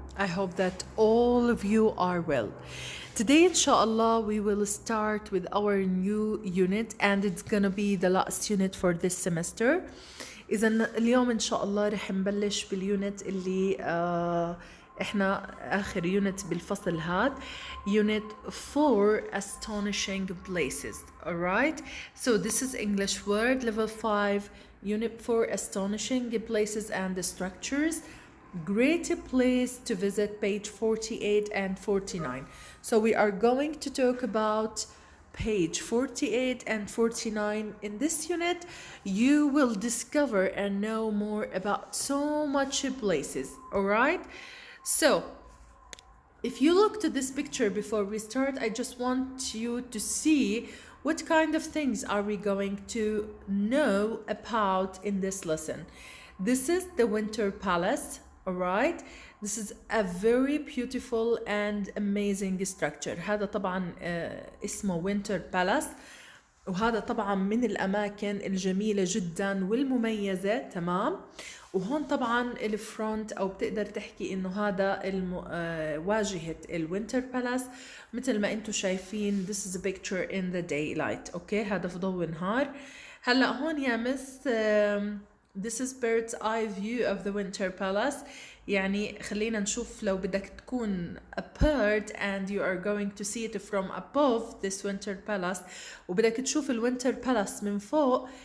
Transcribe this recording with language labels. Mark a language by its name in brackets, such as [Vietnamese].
[English] I hope that all of you are well. Today, inshallah, we will start with our new unit, and it's gonna be the last unit for this semester. [Arabic] إذا اليوم إن شاء الله رح نبلش باليونت اللي إحنا آخر يونت بالفصل هاد Unit 4 Astonishing Places. [English] Alright, so this is English word level 5 Unit 4 Astonishing Places and Structures. Great place to visit, page 48 and 49. So we are going to talk about page 48 and 49. In this unit, you will discover and know more about so much places. All right, so if you looked at this picture before we start, I just want you to see what kind of things are we going to know about in this lesson. This is the Winter Palace, all right? This is a very beautiful and amazing structure. [Arabic] هذا طبعا اسمه Winter Palace، وهذا طبعا من الأماكن الجميلة جدا والمميزة. تمام. وهون طبعا الفرونت او بتقدر تحكي انه هذا واجهة الوينتر بالاس مثل ما انتم شايفين. [English] This is a picture in the daylight. [Arabic] اوكي، هذا في ضوء النهار. هلا هون يا مس [English] this is bird's eye view of the winter palace. [Arabic] يعني خلينا نشوف لو بدك تكون [English] a bird and you are going to see it from above this winter palace [Arabic] وبدك تشوف الوينتر بالاس من فوق.